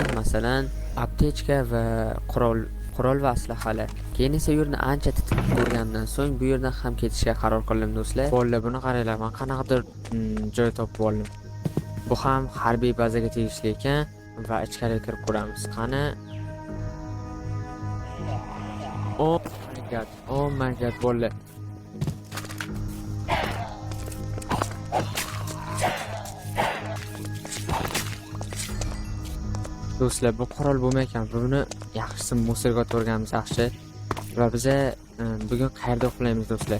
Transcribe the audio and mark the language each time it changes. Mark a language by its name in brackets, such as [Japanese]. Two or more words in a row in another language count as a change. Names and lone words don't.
[Uzbek] Masalan, aptechka va qurol va aslahalar. Keyin esa u yerni ancha titib ko'rgandan so'ng bu yerdan ham ketishga qaror qildim do'stlar. Bola, buni qaranglar, men qanaqadir joy topib oldim. Bu ham harbiy bazaga tegishli ekan va ichkariga kirib ko'ramiz. Qani? [English] Oh my god, [Uzbek] bola. Do'stlar, bu qurol bo'lmaykan. Buni yaxshisi musirga o'tirganimiz yaxshi. Va biz bugun qayerda uxlaymiz do'stlar?